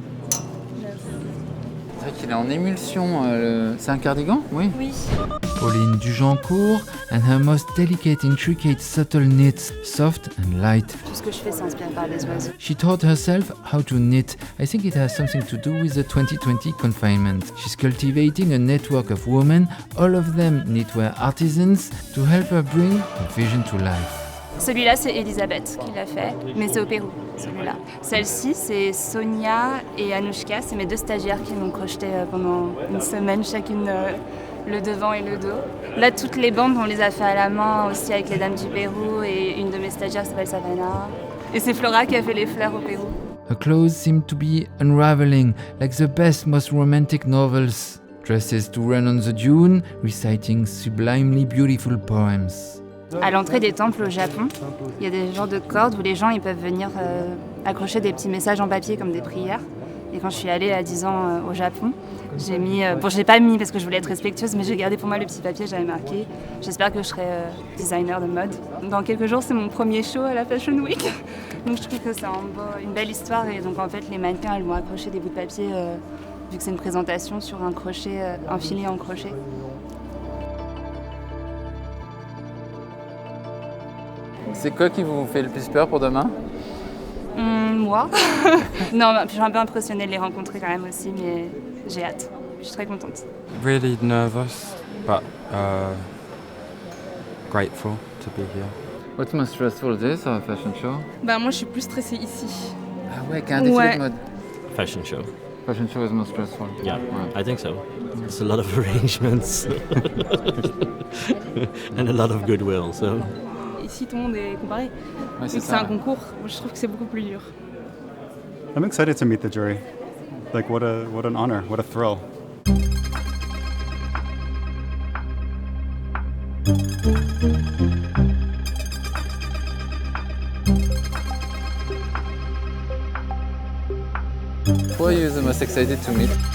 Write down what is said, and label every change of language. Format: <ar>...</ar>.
<fr>C'est vrai qu'il est en émulsion. C'est un cardigan? Oui.</fr> <en>Pauline Dujancourt and her most delicate, intricate, subtle knits, soft and light.</en> <fr>Tout ce que je fais, c'est inspiré par les oiseaux.</fr> <en>She taught herself how to knit. I think it has something to do with the 2020 confinement. She's cultivating a network of women, all of them knitwear artisans, to help her bring her vision to life.</en> <fr>Celui-là, c'est Elisabeth qui l'a fait, mais c'est au Pérou, celui-là. Celle-ci, c'est Sonia et Anouchka, c'est mes deux stagiaires qui m'ont crocheté pendant une semaine chacune le devant et le dos. Là, toutes les bandes, on les a fait à la main aussi avec les dames du Pérou et une de mes stagiaires s'appelle Savannah. Et c'est Flora qui a fait les fleurs au Pérou. Her clothes seem to be unraveling, like the best, most romantic novels. Dresses to run on the dune, reciting sublimely beautiful poems. À l'entrée des temples au Japon, il y a des genres de cordes où les gens ils peuvent venir accrocher des petits messages en papier comme des prières. Et quand je suis allée à 10 ans au Japon, j'ai mis... je l'ai pas mis parce que je voulais être respectueuse, mais j'ai gardé pour moi le petit papier, j'avais marqué. J'espère que je serai designer de mode. Dans quelques jours, c'est mon premier show à la Fashion Week. Donc je trouve que c'est une belle histoire. Et donc en fait, les mannequins, elles vont accrocher des bouts de papier, vu que c'est une présentation sur un crochet, un filet en crochet. C'est quoi qui vous fait le plus peur pour demain? Moi Non, je suis un peu impressionnée de les rencontrer quand même aussi, mais j'ai hâte. Je suis très contente.</fr> <en>Really nervous, but grateful to be here. What's most stressful this or a fashion show?</en> <fr>Bah moi je suis plus stressée ici. Ah ouais, qu'un défilé de mode.</fr> <en>Fashion show. Fashion show is most stressful. Yeah, I think so. It's a lot of arrangements and a lot of goodwill. So.</en> <fr>Ici tout le monde est comparé. Ouais, c'est un concours, je trouve que c'est beaucoup plus dur.</fr> <en>I'm excited to meet the jury. Like, what an honor, what a thrill. Who are you the most excited to meet?</en>